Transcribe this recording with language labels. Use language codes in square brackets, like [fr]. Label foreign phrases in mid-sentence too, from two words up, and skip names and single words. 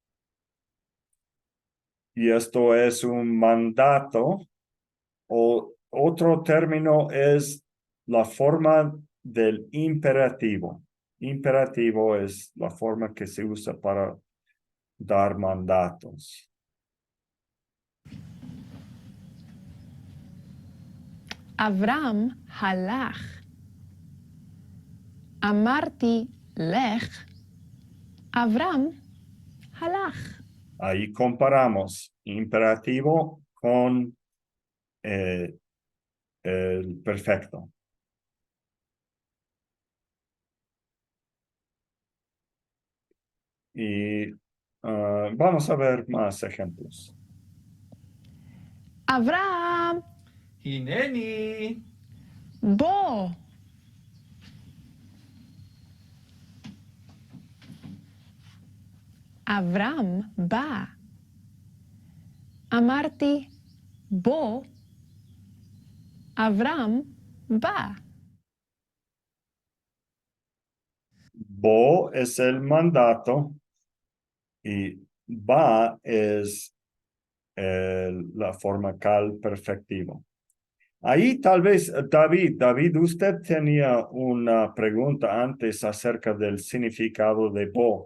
[es] Y esto es un mandato, o otro término es la forma del imperativo. Imperativo es la forma que se usa para dar mandatos. [he] אברהם הלך. אמרתי לך. אברהם הלך. [es] Ahí comparamos imperativo con el perfecto. Y vamos a ver más ejemplos. [he] אברהם, הנני, בוא. אברהם בא. אמרתי, בוא. אברהם בא. [es] Bo es el mandato y va es la forma cal perfectivo. Ahí tal vez, David, usted tenía una pregunta antes acerca del significado de bo.